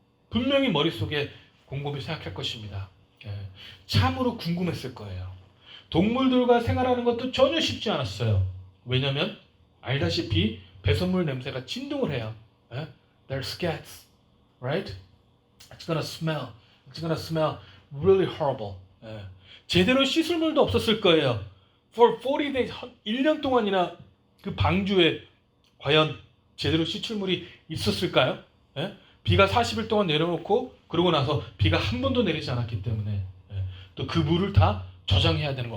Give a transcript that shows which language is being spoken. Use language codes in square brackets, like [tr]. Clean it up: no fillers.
[ko] 분명히 머릿속에 곰곰이 생각할 것입니다. 참으로 궁금했을 거예요. 동물들과 생활하는 것도 전혀 쉽지 않았어요. 왜냐하면 알다시피 배설물 냄새가 진동을 해요. [en] They're scats, right? It's gonna smell. It's gonna smell really horrible. [ko] 제대로 씻을 물도 없었을 거예요. [en] For 40 days, [ko] 1년 동안이나 그 방주에 과연 제대로 씻을 물이 있었을까요? 비가 40일 동안 내려놓고 그러고 나서 비가 한 번도 내리지 않았기 때문에 또 그 물을 다 저장해야 되는 거.